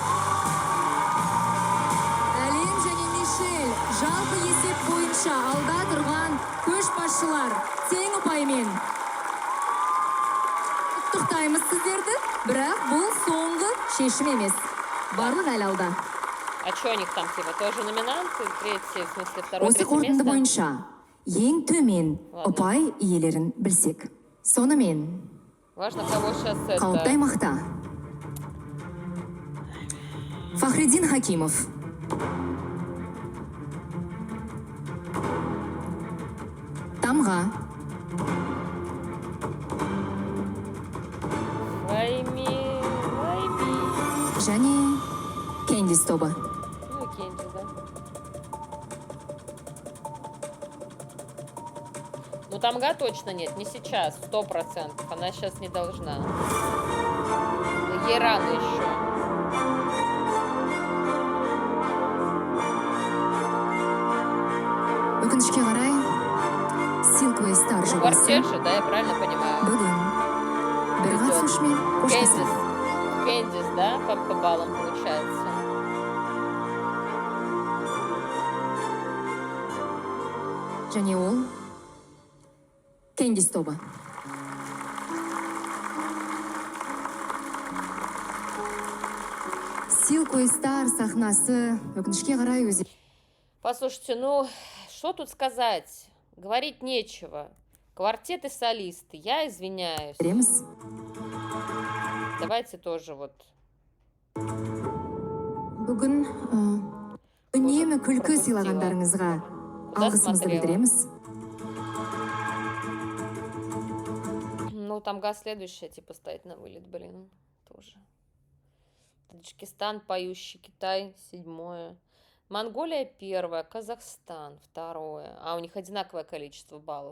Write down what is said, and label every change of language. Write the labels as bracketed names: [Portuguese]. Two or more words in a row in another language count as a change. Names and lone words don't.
[Kazakh] Әлем және Мишель жалпы есеп бойынша алда тұрған көшбасшылар тең ұпаймен. Құттықтаймыз сіздерді, бірақ бұл соңғы шешім емес. Барлық әлі алда. [Russian] А что у них там, типа, тоже номинанты? Третий, в смысле, второе, [Kazakh] Осы [Russian] третье [Kazakh] қорытынды [Russian] место? [Kazakh] бойынша ең төмен [Russian] Ладно. [Kazakh] ұпай иелерін білсек. Сонымен [Russian] Важно, кого сейчас [Kazakh] қауіпті [Russian] это... [Kazakh] аймақта Фахриддин Хакимов, Тамға, Вайми. және Кендис тобы. [Russian] Ну, и Кенди, да. Ну, тамга точно нет, не сейчас, 100%. Она сейчас не должна. Ей рано еще. [Kazakh] Өкінішке қарай, Silkway Star [Russian] Ну, [Kazakh] жобасы [Russian] квартет же, да, я правильно понимаю? [Kazakh] бүгін бір қатысушымен қоштасады. [Russian] Кендис, да, по баллам получается. [Kazakh] Және ол Кендис тобы. Silkway Star сахнасы өкінішке қарай өзі. [Russian] Послушайте, ну, что тут сказать? Говорить нечего. Квартет и солисты, я извиняюсь. [Kazakh] Береміз. [Russian] Давайте тоже вот. [Kazakh] Бүгін үнемі күлкі сыйлағандарыңызға алғысымызды [Russian] смотрела? [Kazakh] білдіреміз. [Russian] Ну, там газ следующая, типа, стоит на вылет, блин, тоже. Таджикистан поющий, Китай 7-е. Монголия 1-е, Казахстан 2-е. А у них одинаковое количество баллов.